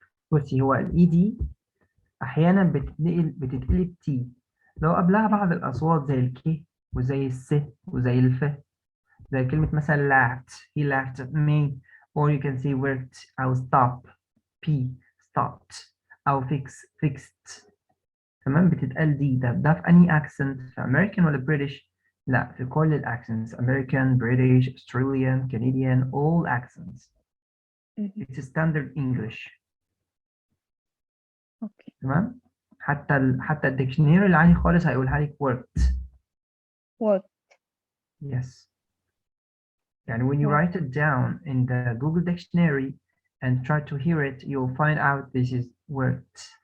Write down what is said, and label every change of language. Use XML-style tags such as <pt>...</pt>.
<ar>بصي، هو الاي دي احيانا بتتقلب تي لو قبلها بعض الاصوات زي الكي وزي الس وزي الف، زي كلمة مثلا laughed,</ar> <en>he laughed at me, or you can say worked</en> <ar>أو stop, p stopped أو fixed. تمام، بتتقال دي. ده في أنهي accent؟ في American ولا British؟ لا، في كل الأكسنتس،</ar> <en>American, British, Australian, Canadian, all accents. It's standard English.</en> <ar>اوكي. تمام، حتى الديكشنري العادي خالص هيقولها لك worked.</ar> <en>Yes. And when you write it down in the Google dictionary and try to hear it, you'll find out this is worked.</en>